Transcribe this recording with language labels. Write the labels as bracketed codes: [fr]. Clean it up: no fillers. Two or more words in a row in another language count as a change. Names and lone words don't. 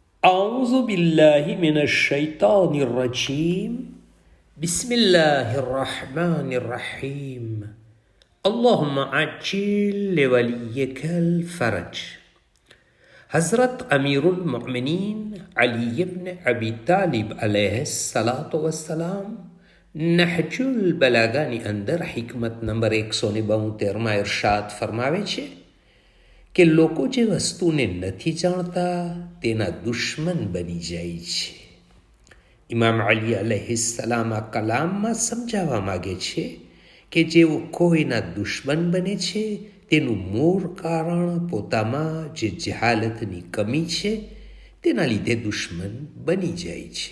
[ar] أعوذ بالله من الشيطان الرجيم بسم الله الرحمن الرحيم اللهم عجل لوليك الفرج. [gu] हज़रत अमीरुल मोमिनीन अली इब्न अबी तालिब [ar] عليه الصلاة والسلام [gu] નહજુલ બલાગાની અંદર હિકમત નંબર 172માં ઇરશાદ ફરમાવે છે કે લોકો જે વસ્તુને નથી જાણતા તેના દુશ્મન બની જાય છે. ઇમામ અલી અલૈહિસ્સલામ આ કલામમાં સમજાવવા માગે છે કે જેઓ કોઈના દુશ્મન બને છે તેનું મૂળ કારણ પોતામાં જે જહાલતની કમી છે તેના લીધે દુશ્મન બની જાય છે.